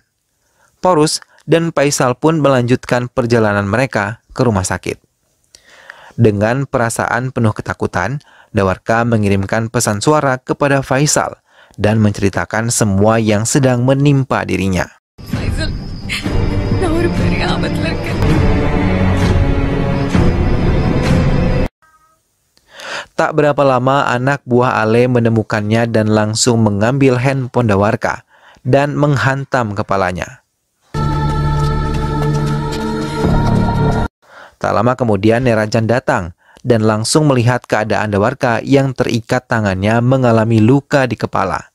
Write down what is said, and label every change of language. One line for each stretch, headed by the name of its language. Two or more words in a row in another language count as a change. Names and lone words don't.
Indonesian: Porus dan Faisal pun melanjutkan perjalanan mereka ke rumah sakit. Dengan perasaan penuh ketakutan, Dwarka mengirimkan pesan suara kepada Faisal dan menceritakan semua yang sedang menimpa dirinya. Faisal,
Tamil: நான் ஒரு பெரிய ஆபத்துல இருக்கேன்.
Indonesian: Tak berapa lama anak buah Ale menemukannya dan langsung mengambil handphone Dwarka dan menghantam kepalanya. Tak lama kemudian Nerajan datang dan langsung melihat keadaan Dwarka yang terikat tangannya mengalami luka di kepala.